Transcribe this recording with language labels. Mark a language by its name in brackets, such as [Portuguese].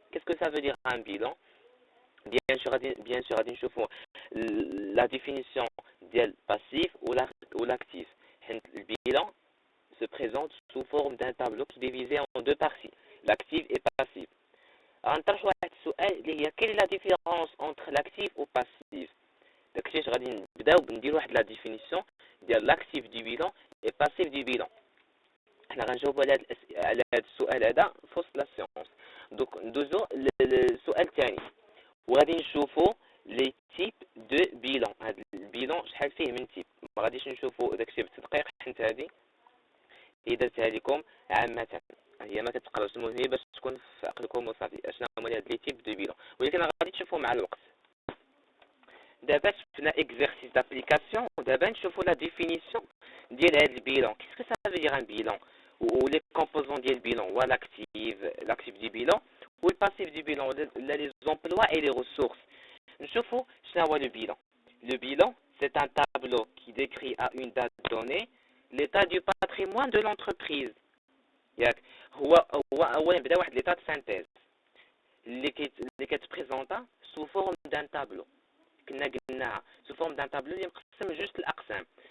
[French] Qu'est-ce que ça veut dire un bilan? Bien sûr [Arabic] غادي نشوفوا [French] la définition ديال passif ou l'actif. Le bilan se présente sous forme d'un tableau qui est divisé en deux parties, l'actif et passif. [Arabic] غنطرح واحد السؤال اللي هي [French] quelle est la différence entre l'actif ou passif. [Arabic] داكشي اش غادي نبداو نديرو واحد لا ديفينيسيون ديال [French] l'actif du bilan et passif du bilan. [Arabic] حنا غنجاوبوا على هذا السؤال هذا في وسط لا سيونس. دوك ندوزو للسؤال الثاني وغادي نشوفوا لي تيب دو بيلون. هذا البيلون شحال فيه من تيب، ما غاديش نشوفوا داكشي بالتدقيق حيت هذه اللي درتها لكم عامه، هي ما كتقراوش، المهم باش تكون في عقلكم وصافي اشنو هما هاد لي تيب دو بيلون، ولكن غادي تشوفوا مع الوقت. دابا شفنا اكزرسيس دابليكاسيون، ودابا نشوفوا لا ديفينيسيون ديال هاد البيلون. [French] كيسكو سا فو دير ان بيلون ou les composants du bilan, ou l'actif du bilan, ou le passif du bilan, les emplois et les ressources. [Arabic] نشوفوا شنو هو le bilan. [French] Le bilan, c'est un tableau qui décrit à une date donnée l'état du patrimoine de l'entreprise. [Arabic] ياك هو نبدا واحد l'état de synthèse اللي كتبريزونطا [French] sous forme d'un tableau. [Arabic] كنا قلناها [French] sous forme d'un tableau [Arabic] اللي مقسم جوج الاقسام.